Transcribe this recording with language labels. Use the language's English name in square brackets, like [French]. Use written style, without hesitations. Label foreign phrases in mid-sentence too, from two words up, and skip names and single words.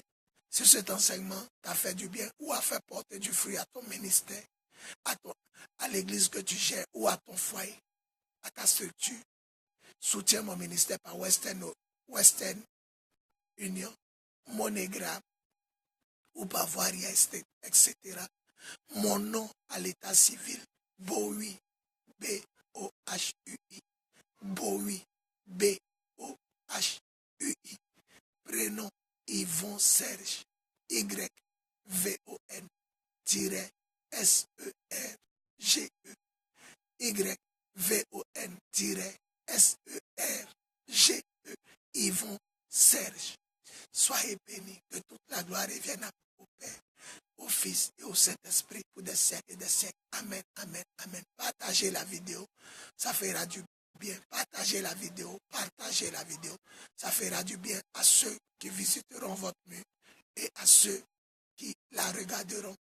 [French] Si cet enseignement t'a fait du bien ou a fait porter du fruit à ton ministère, à l'église que tu gères ou à ton foyer, à ta structure, soutiens mon ministère par Western Union, MoneyGram ou par Varia Estate, etc. Mon nom à l'état civil, Bohui, B-O-H-U-I, Bohui, B-O-H-U-I. Prénom Yvon Serge, Y-V-O-N-S-E-R-G-E, Y-V-O-N-S-E-R-G-E, Yvon Serge. Soyez bénis, que toute la gloire revienne au Père, au Fils et au Saint-Esprit pour des siècles et des siècles. Amen, amen, amen. Partagez la vidéo, ça fera du bien. Partagez la vidéo, ça fera du bien à ceux qui visiteront votre mur et à ceux qui la regarderont.